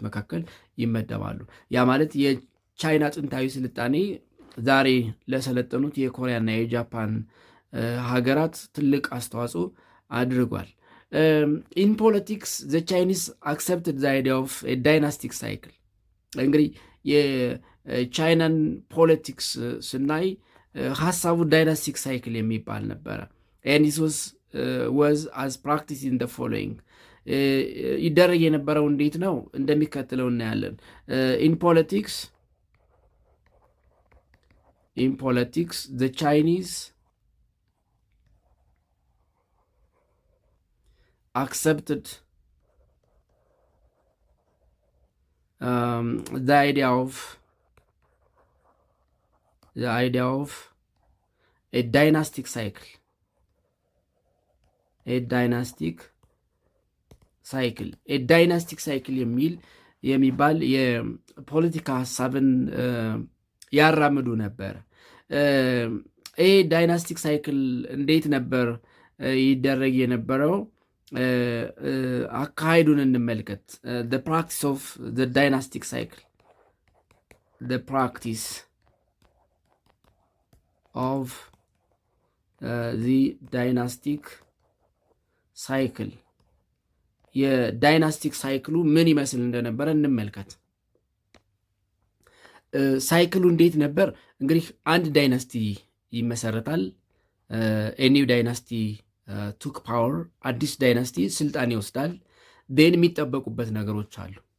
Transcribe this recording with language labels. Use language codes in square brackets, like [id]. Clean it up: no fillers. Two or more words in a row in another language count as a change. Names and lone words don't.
[am] መካከል ይመደባሉ። ያ ማለት የቻይና ጥንታዊ ስልጣኔ ዛሬ ለሰለጠኑት የኮሪያና የጃፓን ሀገራት ትልቅ አስተዋጽኦ አድርጓል። [en] In politics the Chinese accepted the idea of dynastic cycle። [am] እንግዲህ የቻይናን ፖለቲክስ ስናይ ሀሳቡ [en] dynastic cycle [am] የሚባል ነበረ። [en] and this was as practiced in the following [am] ይደረግ የነበረው እንዴት ነው? እንደሚከተለው እናያለን። [en] in politics the Chinese accepted the idea of a dynastic cycle. dynastic cycle [am] የሚባል የፖለቲካ ሀሳብን ያራምዱ ነበር። ይህ [en] dynastic cycle [am] እንዴት ነበር ይደረግ የነበረው? አካሄዱን እንመልከት። [en] the practice of the dynastic cycle, the practice of the dynastic cycle [am] የዳይናስቲክ ሳይክሉ ምን ይመስል እንደነበረ እንመልከት። ሳይክሉ እንዴት ነበር? እንግዲህ አንድ ዳይናስቲ ይመሰረታል። ኒው [en] dynasty took power፣ [am] አዲስ ዳይናስቲ ስልጣን ይወስዳል። ዴን የሚጠበቁበት ነገሮች አሉ።